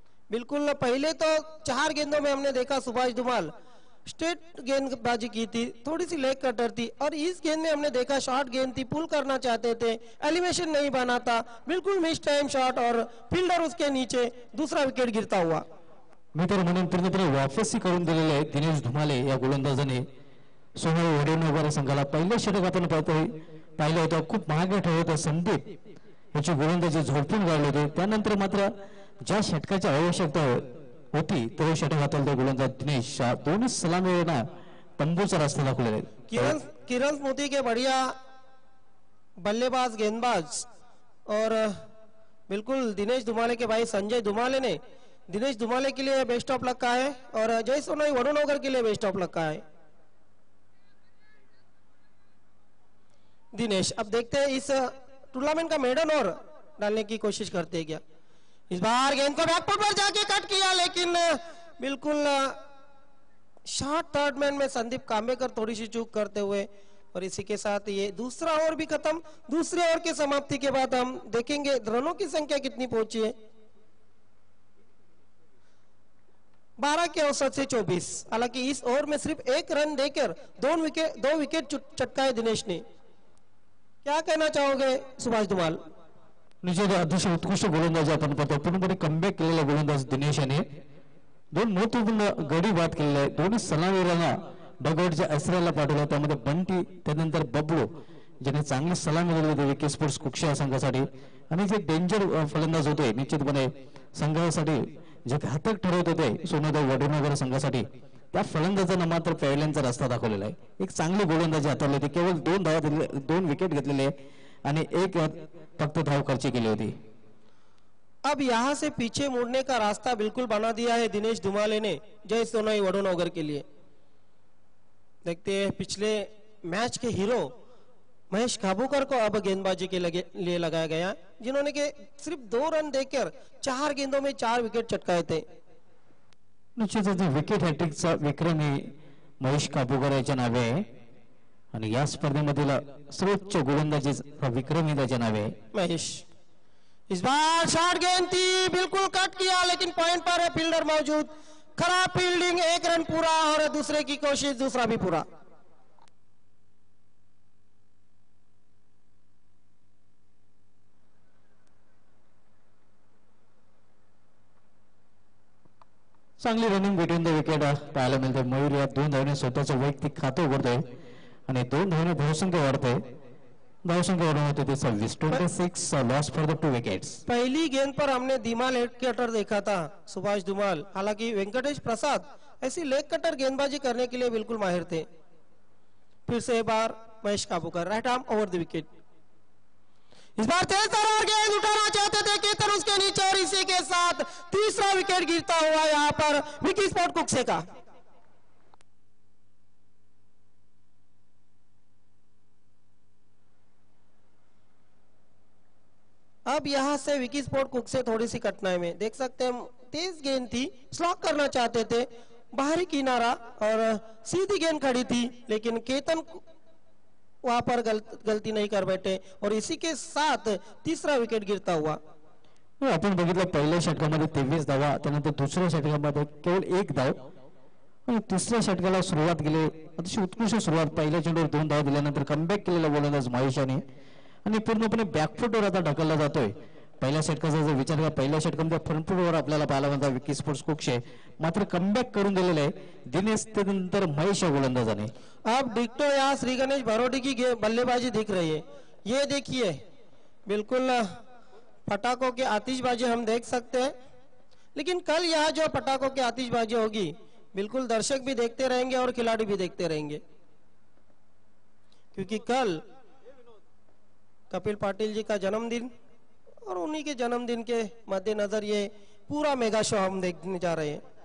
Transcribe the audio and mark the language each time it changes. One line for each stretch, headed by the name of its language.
Hindi: बिल्कुल पहले तो 4 गेंदों में हमने देखा सुभाष धुमाल स्ट्रेट गेंदबाजी की थी, थोड़ी सी लेग कटर थी, और इस गेंद में हमने देखा शॉर्ट गेंद थी, पुल करना चाहते थे, एलिवेशन नहीं बना था, बिल्कुल मिस टाइम शॉट, और फील्डर उसके नीचे, दूसरा विकेट गिरता हुआ.
Marathi: मी तर म्हणून पूर्णपणे वापसी करून दिलेले आहे दिनेश धुमाले या गोलंदाजाने सोनई वडुनगर संघाला. पहिल्या षटक आपण पाहिलं होतं, खूप महाग ठरलं होतं. संदीप याची गोलंदाजी झोडपून काढली होती. त्यानंतर मात्र ज्या षटकाची आवश्यकता होती तो षटक हाताळतो गोलंदाज दिनेश. दोन्ही सलामीना तंबूचा रस्ता दाखवलेला आहे.
Hindi: किरण स्मृति के बढ़िया बल्लेबाज गेंदबाज, और बिल्कुल दिनेश धुमाले के भाई संजय धुमाले ने दिनेश धुमाले के लिए बेस्ट ऑफ लक कहा है, और जय सोनाई वडुनगर के लिए बेस्ट ऑफ लक कहा है. दिनेश अब देखते हैं इस टूर्नामेंट का मेडन ओवर डालने की कोशिश करते हैं क्या. इस बार गेंद को बैकफुट पर जाके कट किया, लेकिन बिल्कुल शॉर्ट थर्ड मैन में संदीप कांबेकर थोड़ी सी चूक करते हुए, और इसी के साथ ये दूसरा ओवर भी खत्म. दूसरे ओवर की समाप्ति के बाद हम देखेंगे रनों की संख्या कितनी पहुंची है. 12 के औसत से 24. हालांकि इस ओवर में सिर्फ 1 रन देकर 2 विकेट चटकाए दिनेश ने. क्या कहना चाहोगे सुभाष धुमाल.
Marathi: निश्चित अतिशय उत्कृष्ट गोलंदाज आपण पाहतो. पूर्णपणे कमबॅक केलेला गोलंदाज दिनेश याने 2 महत्वपूर्ण गडी बाद केलेले आहे. दोन्ही सलामीवीरांना डगआउटच्या आश्रयाला पाठवलं. त्यामध्ये बंटी, त्यानंतर बबलू ज्याने चांगली सलामी दिली होती विकी स्पोर्ट्स कुक्षे संघासाठी. आणि जे डेंजर फलंदाज होते निश्चितपणे संघासाठी जे घातक ठरवत होते सोनई वडुनगर संघासाठी, त्या फलंदाजांना मात्र पॅव्हलियनचा रस्ता दाखवलेला आहे. एक चांगली गोलंदाजी हाताळली होती, केवळ 2 धावा दिले, 2 विकेट घेतलेले आणि एक फक्त धाव खर्च केली होती.
Hindi: अब यहाँ से पीछे मुड़ने का रास्ता बिल्कुल बना दिया है दिनेश धुमाले ने जय सोनाई वडोनगर के लिए. देखते हैं पिछले मैच के हीरो महेश काबूकर को अब गेंदबाजी के लिए लगाया गया, जिन्होंने के सिर्फ 2 रन देकर 4 गेंदों में 4 विकेट चटकाए थे.
Marathi: निश्चितच विकेट हॅट्रिकचा विक्रमी महेश काबूकर याच्या नावे आहे आणि या स्पर्धेमधील सर्वोच्च गोलंदाजीचा विक्रमी त्याच्या नावे आहे.
Hindi: महेश इस बार शॉर्ट गेंद थी, बिल्कुल कट किया, लेकिन पॉइंट पर है फील्डर मौजूद. खराब फील्डिंग, 1 रन पूरा और दूसरे की कोशिश दूसरा भी पूरा.
Marathi: चांगली रनिंग बिटवीन द विकेट पाहायला मिळते. मयूर या 2 धावने स्वतःचं वैयक्तिक खातं उघडतोय आणि 2 धावने धावसंख्या वाढते. धावसंख्या वाढून होते ते 26
English: Loss for the 2 wickets.
Hindi: पहली गेंद पर हमने धीमा लेग कटर देखा था सुभाष धुमाल, हालांकि वेंकटेश प्रसाद ऐसी लेग कटर गेंदबाजी करने के लिए बिल्कुल माहिर थे. फिर से एक बार Mahesh काबूकर right arm over the wicket. इस बार तेज तर्रार गेंद उठाना चाहते थे केतन उसके नीचे और इसी के साथ तीसरा विकेट गिरता हुआ यहां पर विकी स्पोर्ट कुक्से का. अब यहां से विकी स्पोर्ट कुक्से थोड़ी सी कठिनाई में, देख सकते हैं तेज गेंद थी, स्लॉक करना चाहते थे, बाहरी किनारा और सीधी गेंद खड़ी थी, लेकिन केतन वहां पर गलती नहीं कर बैठे और इसी के साथ तीसरा विकेट गिरता हुआ.
Marathi: आपण बघितलं पहिल्या षटकामध्ये 23 धावा, त्यानंतर दुसऱ्या षटकामध्ये केवळ 1 धाव आणि तिसऱ्या षटकाला सुरुवात केली अतिशय उत्कृष्ट सुरुवात. पहिल्या चेंडूवर 2 धावा दिल्यानंतर कमबॅक केलेला गोलंदाज महेशाने आणि पूर्णपणे बॅकफुटवर आता ढकलला जातोय. पहिल्या षटकाचा जर विचार केला, पहिल्या षटकामध्ये फ्रंटफुटवर आपल्याला पाहायला मिळतात विकी स्पोर्ट्स कुक्षे, मात्र कमबॅक करून दिलेलं आहे दिनेश त्यानंतर महेश या गोलंदाजाने.
Hindi: अब डिक्टो यहाँ श्री गणेश भरोडी की बल्लेबाजी दिख रही है. ये देखिए बिल्कुल पटाखों की आतिशबाजी हम देख सकते हैं, लेकिन कल यहाँ जो पटाखों की आतिशबाजी होगी बिल्कुल दर्शक भी देखते रहेंगे और खिलाड़ी भी देखते रहेंगे, क्योंकि कल कपिल पाटिल जी का जन्मदिन और उन्हीं के जन्मदिन के मद्देनजर ये पूरा मेगा शो हम देखने जा रहे हैं.